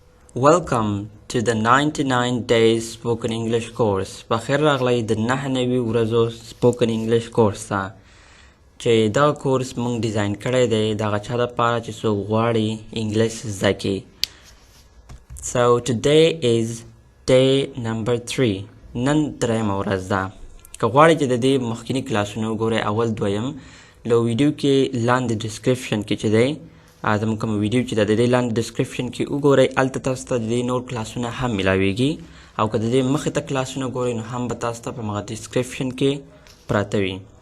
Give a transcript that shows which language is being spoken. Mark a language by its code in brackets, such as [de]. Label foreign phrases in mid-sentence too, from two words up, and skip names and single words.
[en] Welcome to the 99 Days Spoken English course. [ps] بخیر راغلی د 99 ورځو [en] Spoken English course [ps] ته چې دا کورس مونږ ډیزاین کړی دی د هغه چا لپاره چې څوک غواړي انګلیش زده کړي. [en] So today is day number 3. [ps] نن درېیمه ورځ ده. که غواړئ چې د دې مخکیني کلاسونه وګورئ اول دویم له ویډیو کې لاندې ډسکرپشن کې چې دی زموږ کوم ویډیو چې د دې لاندې ډسکرپشن کې وګورئ هلته تاسو ته د دې نور کلاسونه هم میلاویږي او که د دې مخې ته کلاسونه ګورئ نو هم به تاسو ته په هغه ډسکرپشن کې پراته وي.